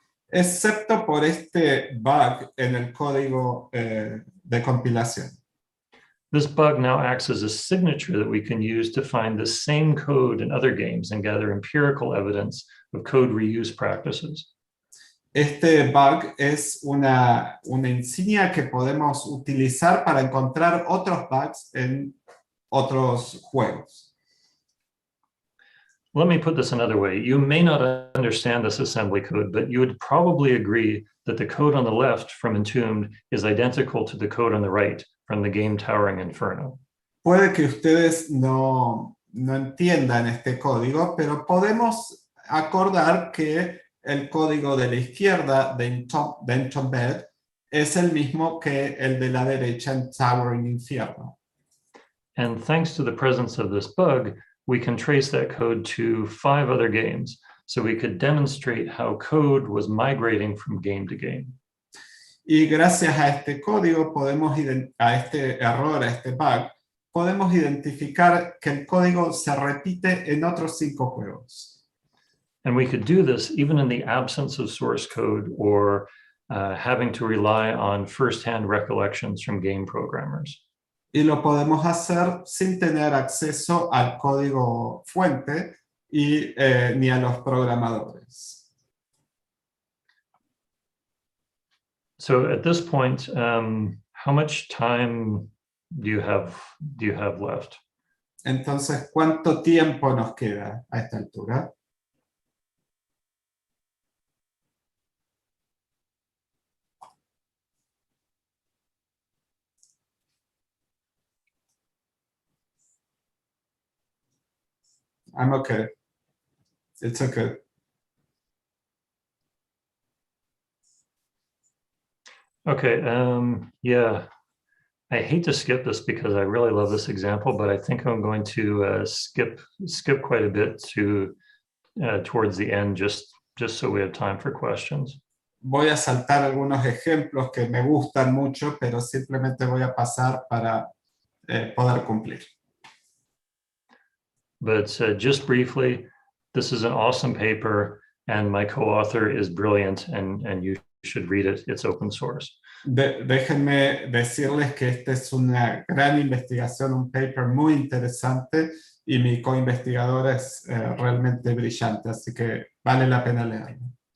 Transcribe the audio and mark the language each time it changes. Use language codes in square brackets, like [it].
[es] Excepto por este bug en el código de compilación. [en] This bug now acts as a signature that we can use to find the same code in other games and gather empirical evidence of code reuse practices. [es] Este bug es una insignia que podemos utilizar para encontrar otros bugs en otros juegos. [en] Let me put this another way. You may not understand this assembly code, but you would probably agree that the code on the left from Entombed is identical to the code on the right from the game Towering Inferno. [es] Puede que ustedes no entiendan este código, pero podemos acordar que el código de la izquierda de Entombed es el mismo que el de la derecha en Towering Inferno. [en] And thanks to the presence of this bug, we can trace that code to 5 other games, so we could demonstrate how code was migrating from game to game. [es] Y gracias a este código, a este error, a este bug, podemos identificar que el código se repite en otros 5 juegos. [en] And we could do this even in the absence of source code or having to rely on first-hand recollections from game programmers. [es] Y lo podemos hacer sin tener acceso al código fuente y ni a los programadores. [en] So at this point, how much time do you have left? [es] Entonces, ¿cuánto tiempo nos queda a esta altura? [en] I'm okay. It's okay. Okay, yeah. I hate to skip this because I really love this example, but I think I'm going to skip quite a bit towards the end, just so we have time for questions. Voy a saltar algunos ejemplos que me gustan mucho, pero simplemente voy a pasar para poder cumplir. But just briefly, this is an awesome paper, and my co-author is brilliant, and you should read it. It's open source. [es] Déjenme decirles que esta es una gran investigación, un paper muy interesante, y mi co-investigadora es realmente brillante, así que vale la pena leerlo.